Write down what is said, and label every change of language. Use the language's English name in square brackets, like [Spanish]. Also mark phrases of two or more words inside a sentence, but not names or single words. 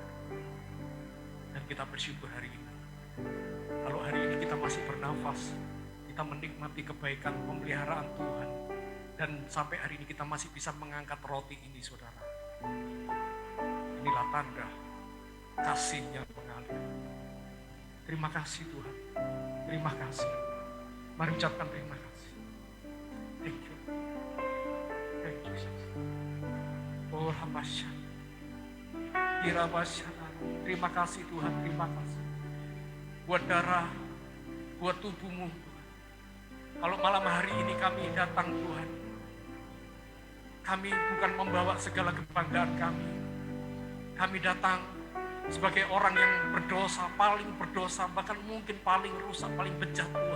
[Indonesian] Dan kita bersyukur hari ini. Kalau hari ini kita masih bernafas, kita menikmati kebaikan pemeliharaan Tuhan. Dan sampai hari ini kita masih bisa mengangkat roti ini, saudara. Inilah tanda kasih yang mengalir. Terima kasih Tuhan. Terima kasih. Mari ucapkan terima kasih. [English] Thank you. Thank you, Jesus. Oh, Rabbasya. Irabasya. [Indonesian] Terima kasih Tuhan, terima kasih. Buat darah, buat tubuhmu Tuhan. Kalau malam hari ini kami datang Tuhan, kami bukan membawa segala kebanggaan kami. Kami datang sebagai orang yang berdosa, paling berdosa, bahkan mungkin paling rusak, paling bejat Tuhan.